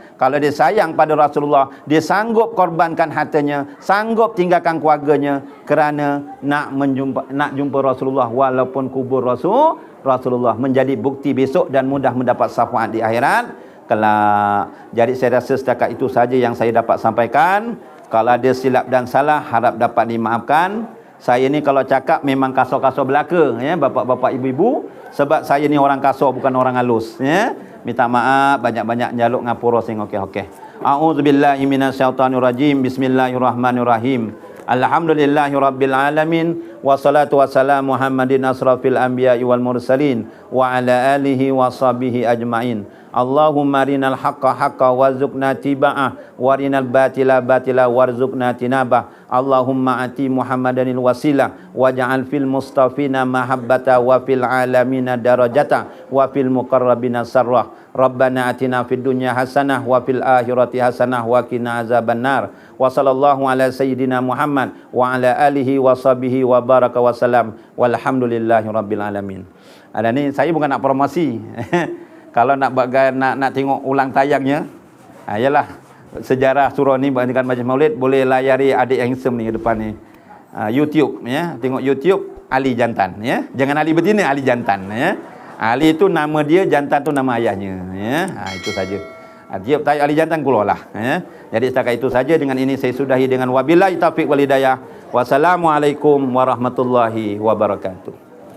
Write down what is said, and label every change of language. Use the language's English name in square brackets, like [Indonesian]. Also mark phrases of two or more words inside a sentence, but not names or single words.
[Malay] Kalau dia sayang pada Rasulullah, dia sanggup korbankan hartanya, sanggup tinggalkan keluarganya kerana nak jumpa Rasulullah walaupun kubur Rasulullah menjadi bukti besok dan mudah mendapat syafaat di akhirat kelak. Jadi saya rasa setakat itu saja yang saya dapat sampaikan. Kalau ada silap dan salah, harap dapat dimaafkan. Saya ni kalau cakap memang kasar-kasar belaka, ya, bapak-bapak, ibu-ibu, sebab saya ni orang kasar, bukan orang halus, ya. Minta maaf, banyak-banyak [Javanese] jaluk ngapura sing okey-okey. [Arabic] أعوذ بالله من الشيطان الرجيم. بسم الله الرحمن الرحيم. الحمد لله رب العالمين، والصلاة والسلام محمد أشرف الأنبياء والمرسلين وعلى آله وصحبه أجمعين. اللهم أرنا الحق حقا وارزقنا اتباعه، وأرنا الباطل باطلا وارزقنا اجتنابه. اللهم آت محمدا الوسيلة واجعل في المصطفين محبته وفي العالمين درجته وفي المقربين داره. ربنا آتنا في الدنيا حسنة وفي الآخرة حسنة وقنا عذاب النار. وصلى الله على سيدنا محمد وعلى آله وصحبه وبارك وسلم. والحمد لله رب العالمين. [Malay] Ada ni saya bukan nak promosi. Kalau nak tengok ulang tayangnya, ialah sejarah surah ni dengan Majlis Maulid, boleh layari adik yang handsome ni depan ni. YouTube, ya. Tengok YouTube Ali Jantan, ya. Jangan Ali betina, Ali Jantan, ya. Ali itu nama dia, jantan tu nama ayahnya, ya. Itu saja. Tiap tajuk Ali Jantan keluarlah, ya. Jadi setakat itu saja. Dengan ini saya sudahi dengan [Arabic] وبالله التوفيق والهداية. والسلام عليكم ورحمة الله وبركاته.